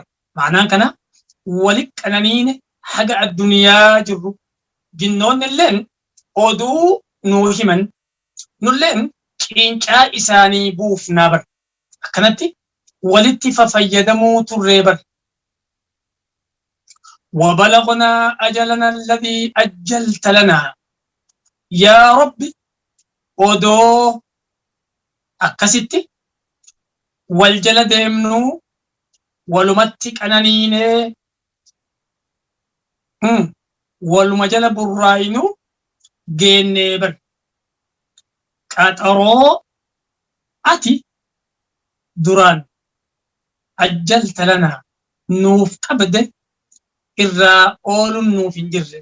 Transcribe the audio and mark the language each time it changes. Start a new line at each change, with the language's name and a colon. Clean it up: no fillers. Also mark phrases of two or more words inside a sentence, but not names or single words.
Oromo: Maanaan kana walitti qananiine haga addunyaa jirru jinnoonni illeen oduu nuu himan nulleen qincaa isaanii buufnaa bar. Akkanatti walitti fayyadamuu turree bar.
Arabic: وبلغنا أجلنا الذي أجلت لنا يا ربي
Oromo: odoo akkasitti wal jala deemnu walumatti qananiinee waluma jala burraayinu geennee bar. Qaxaroo ati duraan ajjalta lanaa nuuf qabde irraa ooluun nuuf hin jirre.